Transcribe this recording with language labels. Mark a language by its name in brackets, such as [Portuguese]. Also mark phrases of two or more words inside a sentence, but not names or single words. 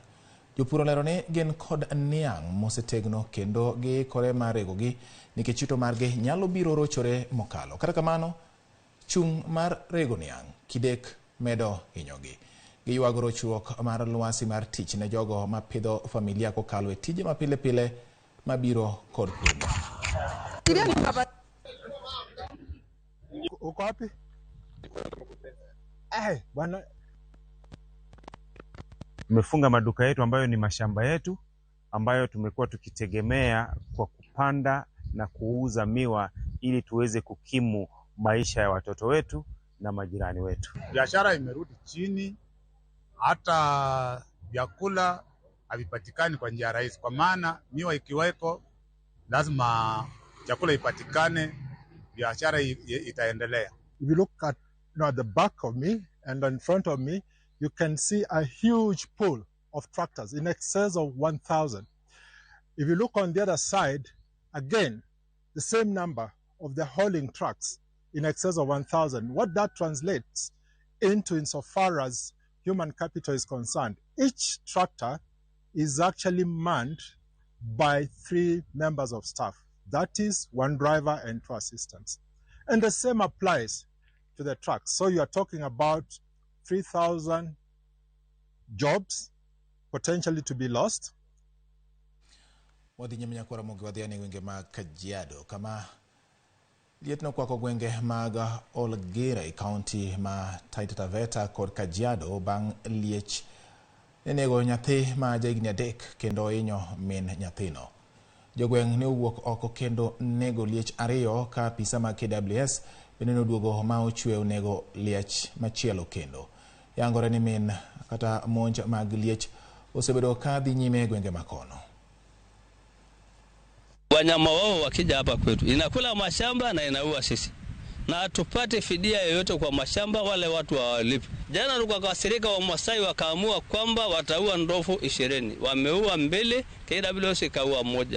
[Luo (Kenya and Tanzania)] Jopur olero ni gin kod niang' mosetegno kendo giikore mar regogi nikech yuto margi nyalo biro rochore mokalo. Kata kamano, chung' mar rego niang' kidek medo hinyogi. Giywago rochruok mar lwasi mar tich ne jogo ma pidho familia kokalo e tije ma pile pile mabiro kod pur. [Swahili] Uko wapi? Bwana, tumefunga maduka yetu ambayo ni mashamba yetu ambayo tumekuwa tukitegemea kwa kupanda na kuuza miwa ili tuweze kukimu maisha ya watoto wetu na majirani wetu. Biashara imerudi chini, hata vyakula havipatikani kwa njia rahisi, kwa maana miwa ikiweko lazima chakula ipatikane, biashara itaendelea. [English] If you look at the back of me and in front of me, you can see a huge pool of tractors in excess of 1,000. If you look on the other side, again, the same number of the hauling trucks in excess of 1,000. What that translates into insofar as human capital is concerned, each tractor is actually manned by 3 members of staff. That is 1 driver and 2 assistants. And the same applies to the trucks. So you are talking about 3,000 jobs potentially to be lost. [Luo (Kenya and Tanzania)] Wadhi nyime nyakora Ramogi wadhi ane gwenge mag Kajiado kama Liet nokwako gwenge mag Olgere, kaunti ma Taita Taveta kod Kajiado bang' liech nenego nyathi ma jahigni 3 kendo hinyo min nyathino. Jogweng' ne owuok oko kendo nego liech 2 ka apisa mag KWS bende noduogo ma ochwe nego liech machielo kendo. Yangore ni min kata monj mag liech osebedo ka dhi nyime gwenge makono. [Swahili] Wanyama wao wakija hapa kwetu inakula mashamba na inaua sisi, na tupate fidia yoyote kwa mashamba, wale watu hawalipi. Jana tukakasirika, wa Masai wakaamua kwamba wataua ndovu 20. Wameua 2, KWS ikaua 1.